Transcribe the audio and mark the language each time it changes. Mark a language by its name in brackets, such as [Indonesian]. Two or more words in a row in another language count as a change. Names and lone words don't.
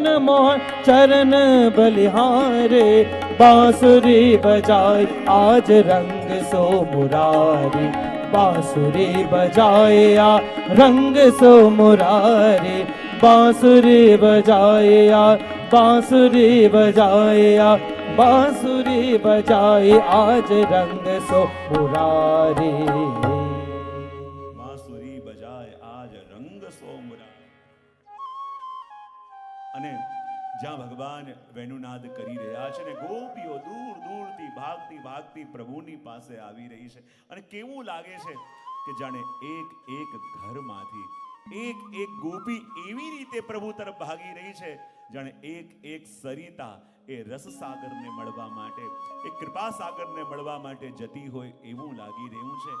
[Hindi] मोहन चरण बलिहारे बांसुरी बजाए आज रंग सो मुरारी बांसुरी बजाए आ रंग सो मुरारी बांसुरी बजाए आ बांसुरी बजाए आ बांसुरी बजाए आज रंग सो मुरारी बांसुरी बजाय आज रंग सो मुरारी. [Gujarati] અને જ્યાં ભગવાન વેણુનાદ કરી રહ્યા છે ને ગોપીઓ દૂર દૂરથી ભાગતી ભાગતી પ્રભુની પાસે આવી રહી છે અને કેવું લાગે છે કે જાણે એક એક ઘરમાંથી એક એક ગોપી એવી રીતે પ્રભુ તરફ ભાગી રહી છે જાણે એક એક સરિતા એ રસ સાગરને મળવા માટે એ કૃપા સાગરને મળવા માટે જતી હોય એવું લાગી રહ્યું છે.